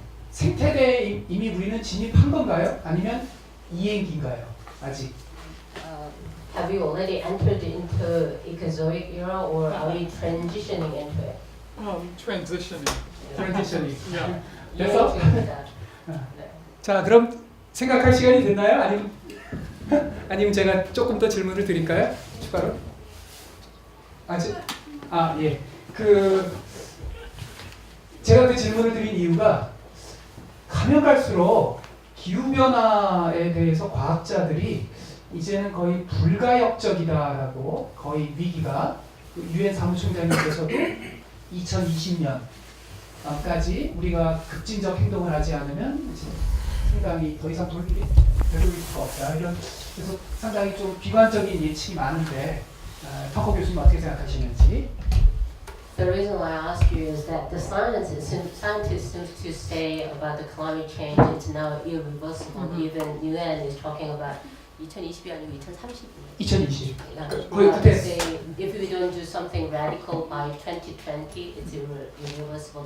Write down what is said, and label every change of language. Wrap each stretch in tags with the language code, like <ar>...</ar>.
<ko>생태대에 이미 우리는 진입한 건가요? 아니면 이행기인가요? 아직?</ko> <en>have we already entered into Ikazoic era, or are we transitioning into it? Transitioning.</en> <ko>트랜지션이.</ko> <en>Yeah.</en> <ko>그래서 중입니다. 자 그럼 생각할 시간이 됐나요? 아니면 제가 조금 더 질문을 드릴까요? 추가로? 예. 제가 그 질문을 드린 이유가 가면 갈수록 기후변화에 대해서 과학자들이 이제는 거의 불가역적이다라고, 거의 위기가, 유엔 사무총장님께서도 2020년까지 우리가 급진적 행동을 하지 않으면 이제 상당히 더 이상 돌 일이 되돌릴 수가 없다. 그래서 상당히 좀 비관적인 예측이 많은데 터커 교수님 어떻게 생각하시는지?</ko> <en>The reason why I ask you is that the scientists seem to say about the climate change it's now irreversible. Even UN is talking about</en> <ko>2020이 아니고 2030이에요.</ko> <en>2020. They say if we don't do something radical by 2020, it's irreversible.</en>